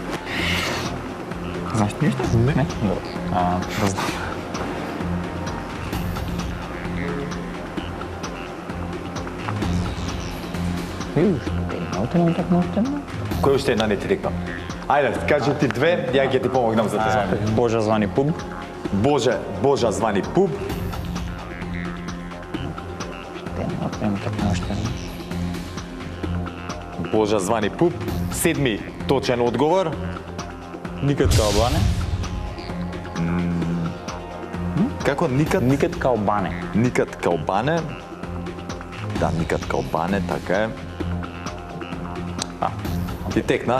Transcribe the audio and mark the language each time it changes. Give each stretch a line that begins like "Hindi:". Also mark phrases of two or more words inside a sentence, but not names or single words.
Macedonian: Знаеш нешто? Не. Добро. Да знам. Кој уште една не ти рекнам? Ајде, кажи ти две, ја ќе ти помогнам за те звани. Божа звани пуб. Божа звани пуб. Божа звани пуб. Седми точен одговор.
Serbian: Никад као бане.
Macedonian: Како никад?
Serbian: Никад као бане. Никад као бане. Да, никад као бане,
Macedonian: така е. Ти текна?